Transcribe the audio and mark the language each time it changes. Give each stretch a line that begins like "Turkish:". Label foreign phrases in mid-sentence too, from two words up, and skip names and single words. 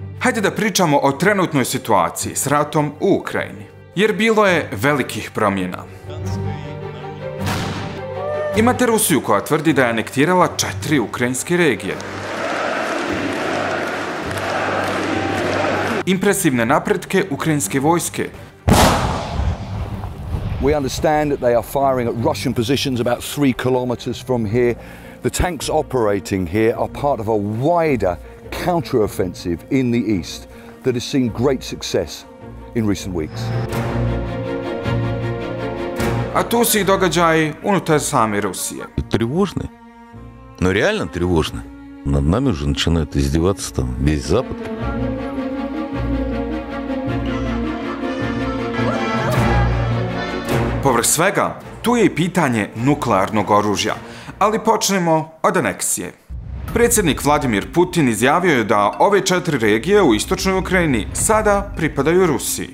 Bosnian: Hajde da pričamo o trenutnoj situaciji s ratom u Ukrajini, jer bilo je velikih promjena. Imate Rusiju koja tvrdi da je anektirala 4 ukrajinske regije. Impresivne napretke ukrajinske vojske.
English: We understand that they are firing at Russian positions about 3 kilometers from here. The tanks operating here are part of a wider counteroffensive in the east that has seen great success in recent weeks.
Bosnian: A tu su i događaji unutar same Rusije.
Russian: Тревожны, но реально тревожны. Над нами уже начинает издеваться там весь Запад.
Bosnian: Povrh svega, tu je i pitanje nuklearnog oružja, ali počnemo od aneksije. Predsjednik Vladimir Putin izjavio je da ove 4 regije u istočnoj Ukrajini sada pripadaju Rusiji.